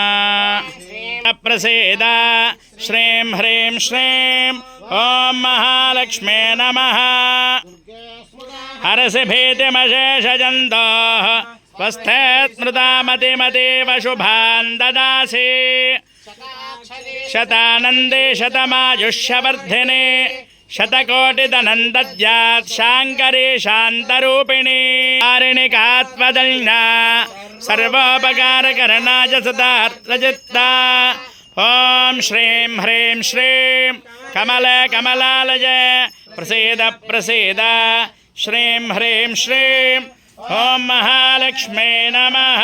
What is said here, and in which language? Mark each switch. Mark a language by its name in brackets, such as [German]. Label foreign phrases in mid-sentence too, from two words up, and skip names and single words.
[Sanskrit] प्रसीद श्रीं ह्रीं श्रीं ॐ महालक्ष्म्यै नमः हरसि भीतिमशेषजन्तोः स्वस्थे स्मृता मतिमतीव शुभान् ददासि శతానందే శతమాయుష్యవర్ధినే శతకోటిధనం దద్యాత్ శాంకరే శాంతరూపిణి కారిణికాత్మదల్నా సర్వోపకారకరణాయ సదార్థచిత్తా ఓం శ్రీం హ్రీం శ్రీం కమలాలయ ప్రసీద ప్రసీద శ్రీం హ్రీం శ్రీం ఓం మహాలక్ష్మే నమః.